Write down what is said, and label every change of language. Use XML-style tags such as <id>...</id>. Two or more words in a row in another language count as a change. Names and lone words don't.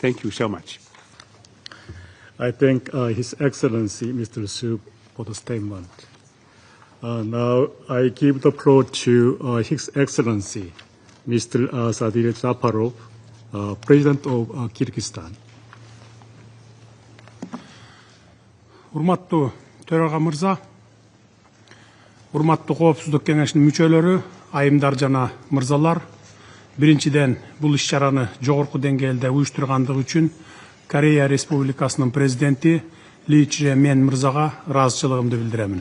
<en>Thank you so much. I thank His Excellency Mr. Schoof for the statement. Now I give the floor to His Excellency Mr. Sadir Japarov, President of Kyrgyzstan.</en> <ky>Урматтуу төрага мырза, урматтуу коопсуздук кеңешинин мүчөлөрү, айымдар жана мырзалар, биринчиден бул иш-чараны жогорку деңгээлде уюштургандыгы үчүн Корея Республикасынын президенти Ли Чжэ-мен мырзага ыраазычылыгымды билдиремин.</ky>